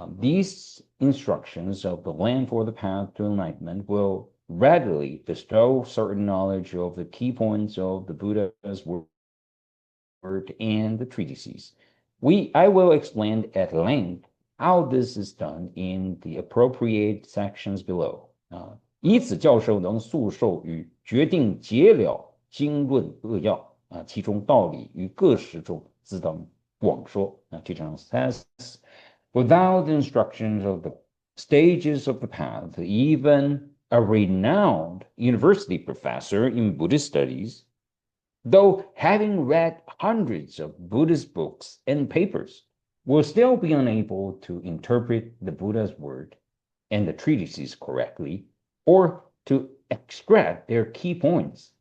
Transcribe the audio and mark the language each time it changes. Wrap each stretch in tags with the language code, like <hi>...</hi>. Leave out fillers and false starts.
<en>These instructions of the land for the path to enlightenment will readily bestow certain knowledge of the key points of the Buddha's word and the treatises. I will explain at length how this is done in the appropriate sections below.</en> <zh>以此教授能速授与决定解了经论扼要其中道理于各时中自当广说。</zh> <en>Teacher says, without the instructions of the stages of the path, even a renowned university professor in Buddhist studies, though having read hundreds of Buddhist books and papers, will still be unable to interpret the Buddha's word and the treatises correctly, or to extract their key points.</en>